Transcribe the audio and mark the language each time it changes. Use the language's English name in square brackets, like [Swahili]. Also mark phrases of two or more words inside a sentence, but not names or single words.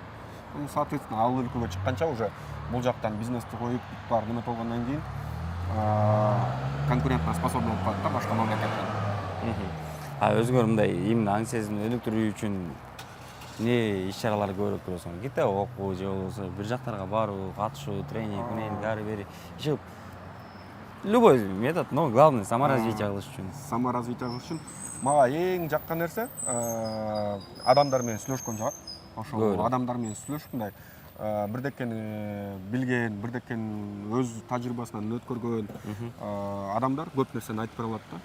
[Kyrgyz] Соответственно, ал өлкөгө чыкканча уже бул жактан бизнести коюп бар неме болгондон кийин [Russian] конкурентно способный [Kyrgyz] болуп калат да башка мамлекеттен. Өзүңөр мындай именно аң сезимди өнүктүрүү үчүн эмне иш-чараларды көбүрөөк көрөсүңөр? Китеп окуу же болбосо бир жактарга баруу, катышуу, тренинг, менен ары бери. [Russian] Иши любой метод, но главное саморазвитие [Kyrgyz] кылыш үчүн. Саморазвитие кылыш үчүн мага эң жаккан нерсе адамдар менен сүйлөшкөн жагат. Ошол адамдар менен сүйлөшүп мындай бирдекени билген, бирдекени өз тажрыйбасынан өткөргөн адамдар көп нерсени айтып бере алат да.